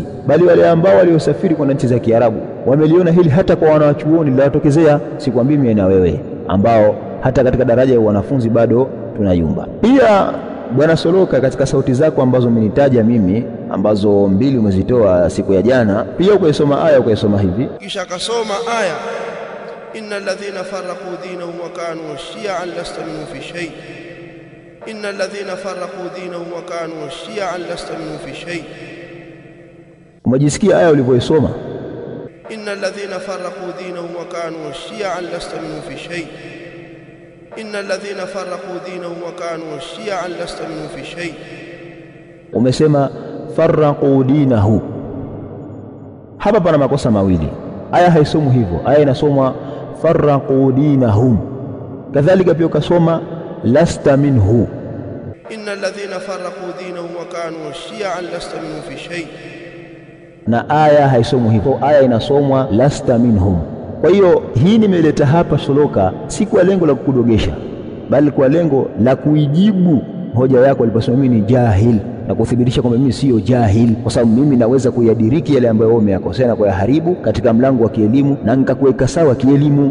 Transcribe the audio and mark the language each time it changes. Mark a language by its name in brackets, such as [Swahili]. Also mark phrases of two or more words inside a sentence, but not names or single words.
[Swahili] Bali wale ambao waliosafiri kwa nchi za Kiarabu wameliona hili, hata kwa wanachuoni linatokezea, sikwambii mimi na wewe ambao hata katika daraja ya wanafunzi bado tunayumba. Pia bwana Soloka, katika sauti zako ambazo umenitaja mimi, ambazo mbili umezitoa siku ya jana, pia ukaisoma aya, ukaisoma hivi, kisha akasoma aya [Arabic] إن الذين فرقوا دينهم وكانوا شيعا لست منهم في شيء، إن الذين فرقوا دينهم وكانوا شيعا لست منهم في شيء. [Swahili] Umejisikia aya ulivyoisoma? [Arabic] إن الذين فرقوا دينهم وكانوا شيعا لست منهم في شيء، إن الذين فرقوا دينهم وكانوا شيعا لست منهم في شيء. [Swahili] Umesema [Arabic] فرقوا دينه. [Swahili] Hapa pana makosa mawili. Aya haisomwi hivyo, aya inasomwa [Arabic] فرقوا دينهم. [Swahili] Kadhalika pia ukasoma [Arabic] لست منه, إن الذين فرقوا دينهم وكانوا شيعا لست منهم في شيء. [Swahili] Na aya haisomwi hivyo, aya inasomwa [Arabic] لست منهم. [Swahili] Kwa hiyo hii nimeleta hapa Soloka si kwa lengo la kukudogesha, bali kwa lengo la kuijibu hoja yako aliposema mimi ni jahil, na kuthibitisha kwamba mimi sio jahil, kwa sababu mimi naweza kuyadiriki yale ambayo wewe umeyakosea na kuyaharibu katika mlango wa kielimu na nikakuweka sawa kielimu.